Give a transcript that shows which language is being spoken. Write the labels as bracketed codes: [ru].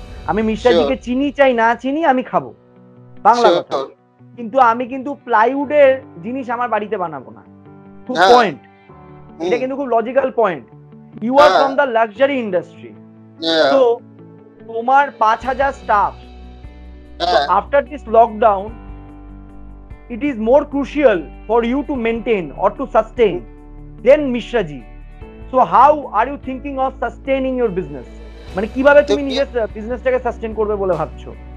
[bn] আমি মিশ্রাজিকে চিনি চাই না চিনি আমি খাবো, বাংলা কথা। কিন্তু আমি কিন্তু প্লাইউডের জিনিস আমার বাড়িতে বানাবো না। খুব পয়েন্ট, এটা কিন্তু খুব logical point. [en] you are from the luxury industry, [bn] তো তোমার [en] 5000 staff, after this lockdown it is more crucial for you to maintain or to sustain than Mishraji. So how are you thinking of sustaining your business? [bn] মানে কিভাবে তুমি নিজের বিজনেসটাকে sustain করবে বলে ভাবছো?